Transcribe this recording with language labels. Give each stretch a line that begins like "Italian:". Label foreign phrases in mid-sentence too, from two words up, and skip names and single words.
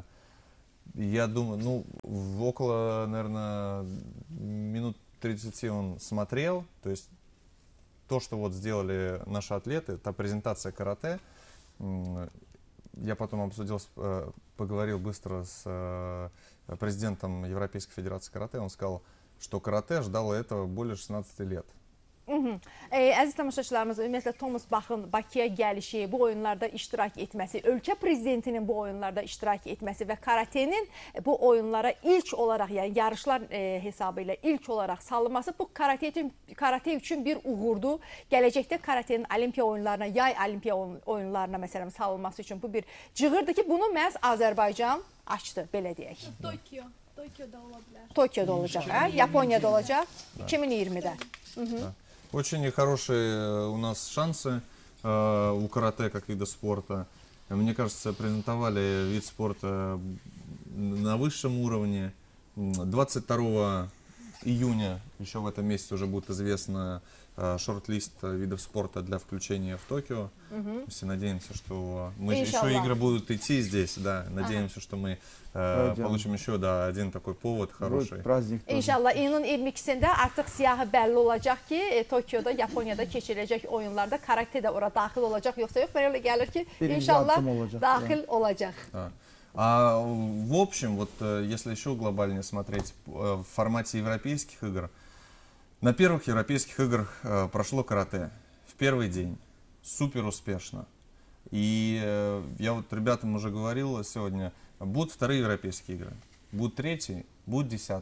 Russian: Я думаю, ну, около, наверное, минут 30 он смотрел, то есть то, что вот сделали наши атлеты, та презентация карате, я потом обсудил, поговорил быстро с президентом Европейской Федерации карате, он сказал, что карате ждало этого более 16 лет.
Azerbaijani: Əziz tamaşaçılarımız, ümumiyyətlə Thomas Bach'ın Bakıya gəlişi, bu oyunlarda iştirak etməsi, ölkə prezidentinin bu oyunlarda iştirak etməsi və karatenin bu oyunlara ilk olaraq, yəni yarışlar hesabı ilə ilk olaraq salınması bu karate üçün bir uğurdur. Gələcəkdə karatenin Olimpiya oyunlarına, yay Olimpiya oyunlarına məsələn salınması üçün bu bir cığırdır ki, bunu məhz Azərbaycan açdı, belə deyək.
Turkish: Tokyo'da olabilir.
Azerbaijani: Tokyo'da olacaq, Yaponiyada olacaq, 2020'də.
Russian: Очень хорошие у нас шансы у карате как вида спорта. Мне кажется, презентовали вид спорта на высшем уровне. 22 июня, еще в этом месяце, уже будет известно шорт-лист видов спорта для включения в Токио. Все надеемся, что мы еще игры будут идти здесь, да. Надеемся, что мы получим еще один такой повод хороший.
Azerbaijani: İnşallah iyunun 22'sində artıq siyahı bəlli olacaq ki, Tokyo'da, Yaponiyada keçiriləcək oyunlarda karate də ora daxil olacaq, yoxsa yox. Mənə elə gəlir ki, inşallah daxil olacaq.
Russian: А в общем, вот если еще глобальнее смотреть, в формате европейских игр, на первых европейских играх прошло карате в первый день, супер успешно. И я вот ребятам уже говорил сегодня, будут вторые европейские игры, будут третьи, будут 10-е.